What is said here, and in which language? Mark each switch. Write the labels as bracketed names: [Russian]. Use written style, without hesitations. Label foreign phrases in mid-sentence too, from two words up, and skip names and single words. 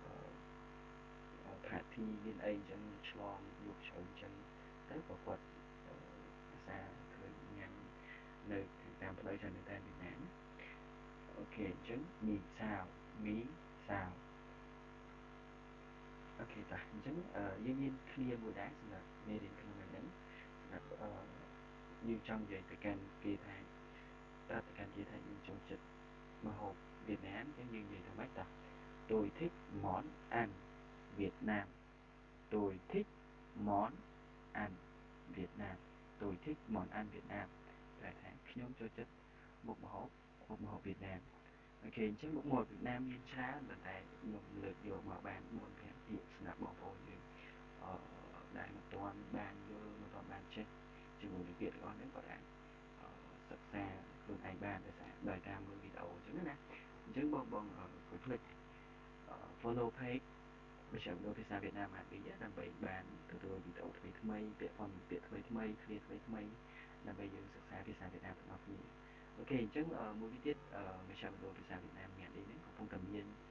[Khmer] party មានអីអញ្ចឹងឆ្លងយប់ជ្រៅអញ្ចឹងទៅក៏គាត់ភាសាឃើញញ៉ាំនៅតាមផ្លូវច្រើនមែនតើវៀតណាមអូខេអញ្ចឹងមីសាវ អូខេតោះអញ្ចឹងយើងមានឃ្លាមួយដែរសម្រាប់មេរៀនក្នុងថ្ងៃនេះសម្រាប់យើងចង់និយាយទៅកាន់គេថាប្រាប់ទៅកាន់គេថាយើងចូលចិត្តម្ហូបវៀតណាមអញ្ចឹងយើងនិយាយថាម៉េចតោះ [Vietnamese] tôi thích món ăn Việt Nam tôi thích món ăn Việt Nam tôi thích món ăn Việt [Khmer] Nam តែថាខ្ញុំចូលចិត្តមុខម្ហូបវៀតណាមអូខេអញ្ចឹងមុខម្ហូបវៀតណាមមានច្រើនប៉ុន្តែខ្ញុំលើកយកមកបាន4 5ពាក្យសម្រាប់បងប្អូនយើងដែលមិនទាន់បានយល់មិនទាន់បានចេះជាមួយនឹងពាក្យទាំងអស់នេះក៏អាចសិក្សាខ្លួនឯងបានដោយតាមមើលវីដេអូអញ្ចឹងណាអញ្ចឹងបងកុំភ្លេច [English] follow page [Khmer] មជ្ឈមណ្ឌលភាសាវៀតណាមអាន2ដើម្បីបានទទួលវីដេអូថ្មីពាក្យផងពាក្យថ្មីឃ្លាថ្មីដើម្បីយើងសិក្សាភាសាវៀតណាមទាំងអស់គ្នាអូខេអញ្ចឹងមួយវិញទៀតមជ្ឈមណ្ឌលភាសាវៀតណាមមាននេះកំពុងតែមាន